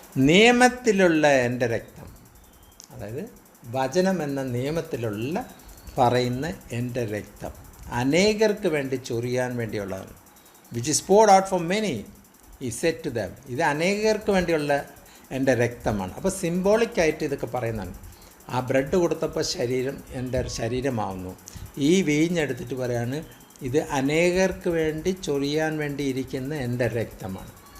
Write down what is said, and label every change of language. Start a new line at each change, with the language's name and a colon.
Malayalam: നിയമത്തിലുള്ള എൻ്റെ രക്തം. അതായത് വചനം എന്ന നിയമത്തിലുള്ള പറയുന്ന എൻ്റെ രക്തം അനേകർക്ക് വേണ്ടി ചൊരിയാൻ വേണ്ടിയുള്ളതാണ്.
English: Which is poured out for many, he said to them.
Malayalam: ഇത് അനേകർക്ക് വേണ്ടിയുള്ള എൻ്റെ രക്തമാണ്. അപ്പോൾ സിംബോളിക്കായിട്ട് ഇതൊക്കെ പറയുന്നതാണ്. ആ ബ്രെഡ് കൊടുത്തപ്പോൾ എൻ്റെ ശരീരമാവുന്നു. ഈ വീഞ്ഞെടുത്തിട്ട് പറയാണ് ഇത് അനേകർക്ക് വേണ്ടി ചൊരിയാൻ വേണ്ടി ഇരിക്കുന്ന എൻ്റെ രക്തമാണ്.